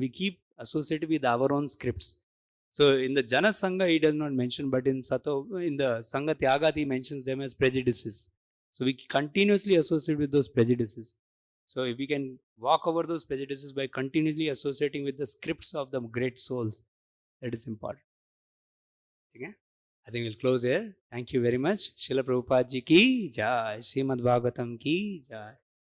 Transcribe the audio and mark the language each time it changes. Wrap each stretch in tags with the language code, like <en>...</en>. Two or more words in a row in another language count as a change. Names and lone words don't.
<en>We keep associated with our own scripts. So in the Jana Sangha, he does not mention, but in the Sangha Tyagat, he mentions them as prejudices. So we continuously associate with those prejudices. So if we can walk over those prejudices by continuously associating with the scripts of the great souls, that is important. Okay? I think we'll close here. Thank you very much.</en> <hi>श्रील प्रभुपाद जी की जय। श्रीमद् भागवतम् की जय.</hi>